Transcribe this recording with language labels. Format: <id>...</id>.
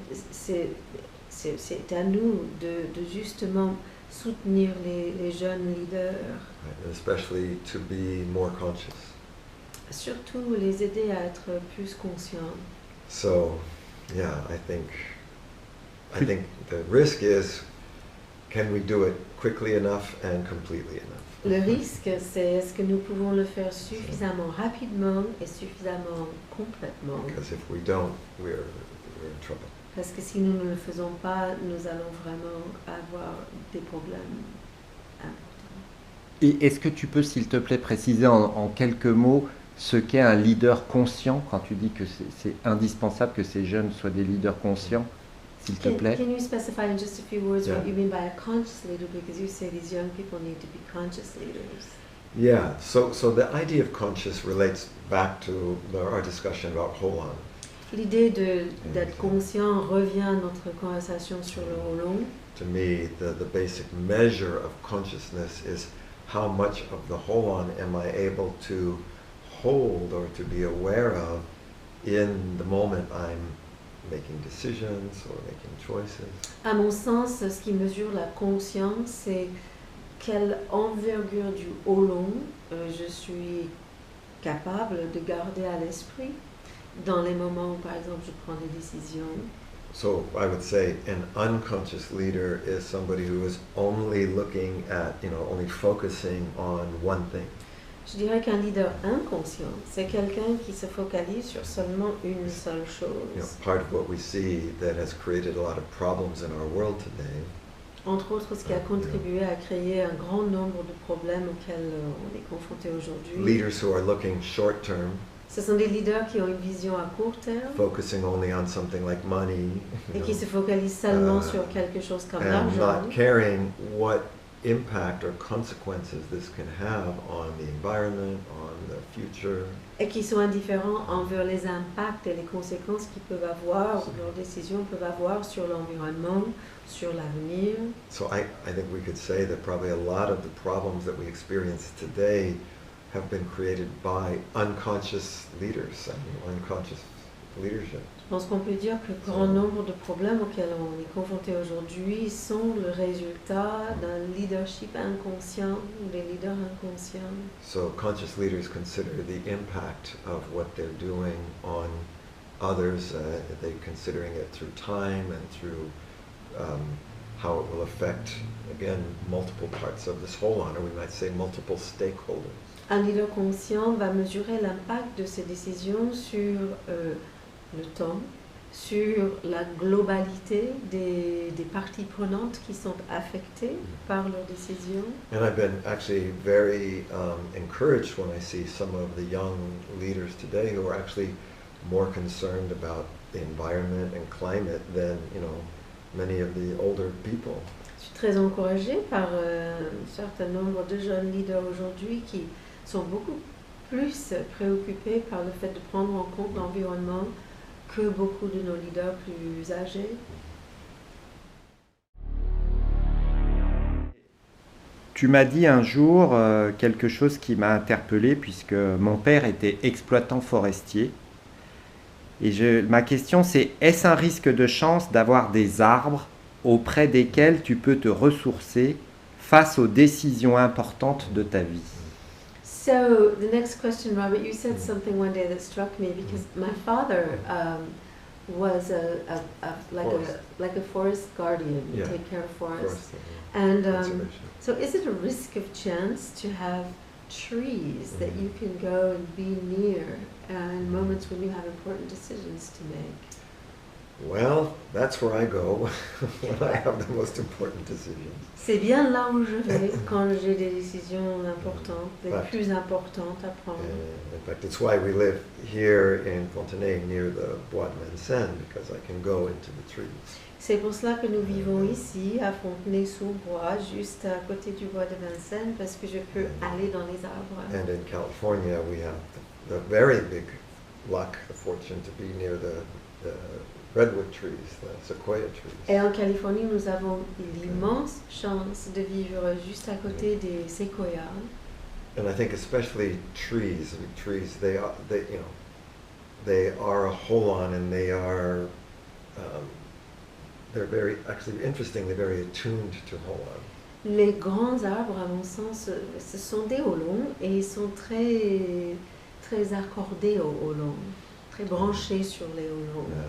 <fr>C'est à nous de justement soutenir les jeunes leaders,</fr> <en>And especially to be more conscious.</en> <fr>surtout les aider à être plus conscients.</fr> <en>So, yeah, I think the risk is, can we do it quickly enough and completely enough?</en> <fr>Le risque, c'est est-ce que nous pouvons le faire suffisamment rapidement et suffisamment complètement.</fr> <en>Because if we don't, we're in trouble.</en> <fr>Parce que si nous ne le faisons pas, nous allons vraiment avoir des problèmes importants. Et est-ce que tu peux, s'il te plaît, préciser en quelques mots ce qu'est un leader conscient, quand tu dis que c'est indispensable que ces jeunes soient des leaders conscients, s'il te plaît?</fr> <en>Can you specify in just a few words Yeah. what you mean by a conscious leader? Because you say these young people need to be conscious leaders. Yeah, so the idea of conscious relates back to our discussion about whole on.</en> <fr>L'idée d'être conscient revient à notre conversation sur le Holon.</fr> <en>To me, the basic measure of consciousness is how much of the holon am I able to hold or to be aware of in the moment I'm making decisions or making choices.</en> <fr>À mon sens, ce qui mesure la conscience, c'est quelle envergure du Holon je suis capable de garder à l'esprit dans les moments où, par exemple, je prends des décisions.</fr> <en>So I would say an unconscious leader is somebody who is only looking at, only focusing on one thing.</en> <fr>Je dirais qu'un leader inconscient, c'est quelqu'un qui se focalise sur seulement une seule chose.</fr> <en>Part of what we see that has created a lot of problems in our world today.</en> <fr>Entre autres, ce qui a contribué à créer un grand nombre de problèmes auxquels on est confronté aujourd'hui.</fr> <en>Leaders who are looking short term.</en> <fr>Ce sont des leaders qui ont une vision à court terme.</fr> <en>Focusing only on something like money.</en> <fr>Et qui se focalisent seulement sur quelque chose comme l'argent.</fr> <en>And not caring what impact or consequences this can have on the environment, on the future.</en> <fr>Et qui sont indifférents envers les impacts et les conséquences qu'ils peuvent avoir, ou leurs décisions peuvent avoir sur l'environnement, sur l'avenir.</fr> <en>So I think we could say that probably a lot of the problems that we experience today have been created by unconscious leaders, unconscious leadership.</en> <fr>Je pense qu'on peut dire que grand nombre de problèmes auxquels on est confronté aujourd'hui sont le résultat d'un leadership inconscient ou des leaders inconscients.</fr> <en>So conscious leaders consider the impact of what they're doing on others. They're considering it through time and through how it will affect, again, multiple parts of this holon, or we might say multiple stakeholders.</en> <fr>Un leader conscient va mesurer l'impact de ses décisions sur le temps, sur la globalité des parties prenantes qui sont affectées par leurs décisions.</fr> <en>And I've been actually very encouraged when I see some of the young leaders today who are actually more concerned about the environment and climate than, many of the older people.</en> <fr>Je suis très encouragée par un certain nombre de jeunes leaders aujourd'hui qui sont beaucoup plus préoccupés par le fait de prendre en compte l'environnement que beaucoup de nos leaders plus âgés. Tu m'as dit un jour quelque chose qui m'a interpellé puisque mon père était exploitant forestier. Et ma question c'est, est-ce un risque de chance d'avoir des arbres auprès desquels tu peux te ressourcer face aux décisions importantes de ta vie?</fr> <en>So the next question, Robert, you said something one day that struck me because my father was like a forest guardian, take care of forests. And so is it a risk of chance to have trees that you can go and be near in moments when you have important decisions to make? Well, that's where I go when I have the most important decisions.</en> <fr>C'est bien là où je vais quand j'ai des décisions importantes, les plus importantes à prendre.</fr> <en>In fact, it's why we live here in Fontenay near the Bois de Vincennes, because I can go into the trees.</en> <fr>C'est pour cela que nous vivons ici, à Fontenay-sous-Bois, juste à côté du bois de Vincennes, parce que je peux aller dans les arbres.</fr> <en>And in California, we have the very big luck, the fortune to be near the redwood trees, the sequoia trees.</en> <fr>Et en Californie, nous avons l'immense chance de vivre juste à côté des séquoias.</fr> <en>And I think especially trees, they are a holon, and they're very, actually interestingly, very attuned to holon.</en> <fr>Les grands arbres, à mon sens, ce sont des holons et ils sont très, très accordés aux holons, très branchés sur les holons.</fr>